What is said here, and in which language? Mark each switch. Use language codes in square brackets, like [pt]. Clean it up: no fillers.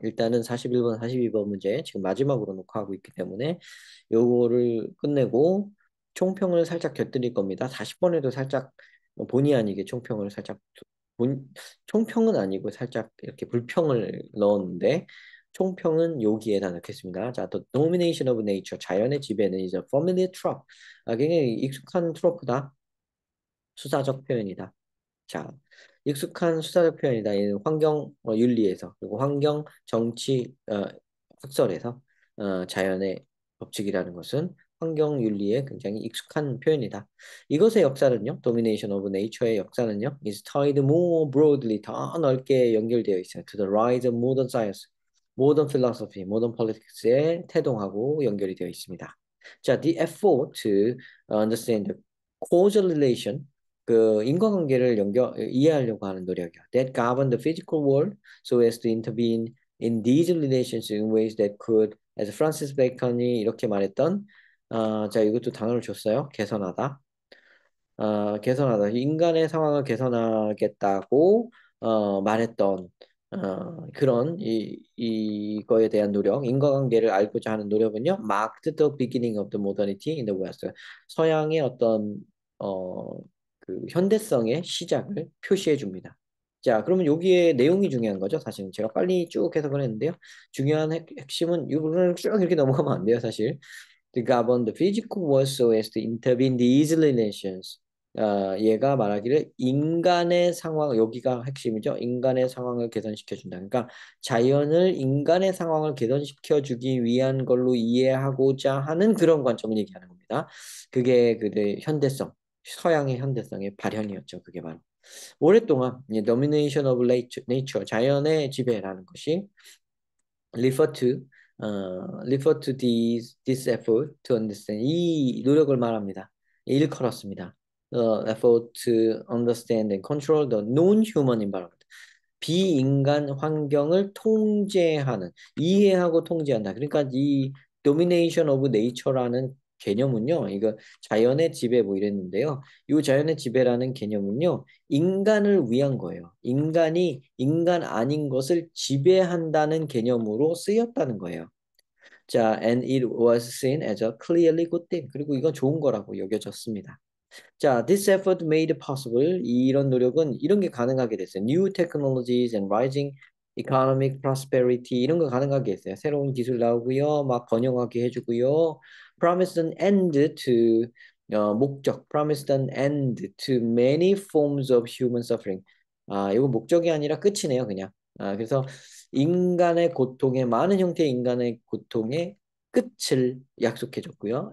[ko] 일단은 41번, 42번 문제 지금 마지막으로 녹화하고 있기 때문에 요거를 끝내고 총평을 살짝 곁들일 겁니다. 40번에도 살짝 본의 아니게 총평을 살짝 본, 총평은 아니고 살짝 이렇게 불평을 넣었는데 총평은 여기에다 넣겠습니다. [en] 자, The domination of nature, [ko] 자연의 지배는 [en] is a familiar trope. [ko] 굉장히 익숙한 트로프다. 수사적 표현이다. 자, 익숙한 수사적 표현이다. 이는 환경 윤리에서 그리고 환경 정치 학설에서 자연의 법칙이라는 것은 환경 윤리에 굉장히 익숙한 표현이다. 이것의 역사는요, Domination of Nature의 역사는요, [en] is tied more broadly [ko] 더 넓게 연결되어 있어요. [en] To the rise of modern science, modern philosophy, modern politics에 [ko] 태동하고 연결이 되어 있습니다. [en] 자, the effort to understand the causal relation [ko] 그 인과관계를 이해하려고 하는 노력이요. [en] That govern the physical world so as to intervene in these relations in ways that could, as [ko] 프란시스 베이컨이 이렇게 말했던, 자 이것도 단어를 줬어요. 개선하다. 개선하다. 인간의 상황을 개선하겠다고 말했던 그런 이거에 대한 노력, 인과관계를 알고자 하는 노력은요. [en] Marked the beginning of the modernity in the West. [ko] 서양의 어떤 어, 그 현대성의 시작을 표시해 줍니다. 자, 그러면 여기에 내용이 중요한 거죠. 사실 제가 빨리 쭉 해석을 했는데요. 중요한 핵심은 이거를 쭉 이렇게 넘어가면 안 돼요, 사실. [en] To govern the physical world so as to intervene these relations. [ko] 얘가 말하기를 인간의 상황, 여기가 핵심이죠. 인간의 상황을 개선시켜 준다. 그러니까 자연을 인간의 상황을 개선시켜 주기 위한 걸로 이해하고자 하는 그런 관점을 얘기하는 겁니다. 그게 그의 현대성, 서양의 현대성의 발현이었죠. 그게 바로. 오랫동안 [en] domination of nature, [ko] 자연의 지배라는 것이 [en] refer to refer to this effort to understand [ko] 이 노력을 말합니다. 일컬었습니다. [en] Effort to understand and control the non-human environment. [ko] 비인간 환경을 통제하는, 이해하고 통제한다. 그러니까 이 domination of nature라는 개념은요, 이거 자연의 지배 뭐 이랬는데요. 이 자연의 지배라는 개념은요, 인간을 위한 거예요. 인간이 인간 아닌 것을 지배한다는 개념으로 쓰였다는 거예요. [en] 자, and it was seen as a clearly good thing. [ko] 그리고 이건 좋은 거라고 여겨졌습니다. [en] 자, this effort made possible. [ko] 이런 노력은 이런 게 가능하게 됐어요. [en] New technologies and rising economic prosperity [ko] 이런 거 가능하게 했어요. 새로운 기술 나오고요, 막 번영하게 해주고요. [en] Promised an end to 목적. Promised an end to many forms of human suffering. [ko] 이거 목적이 아니라 끝이네요, 그냥. 그래서 인간의 고통의 많은 형태의 인간의 고통의 끝을 약속해줬고요.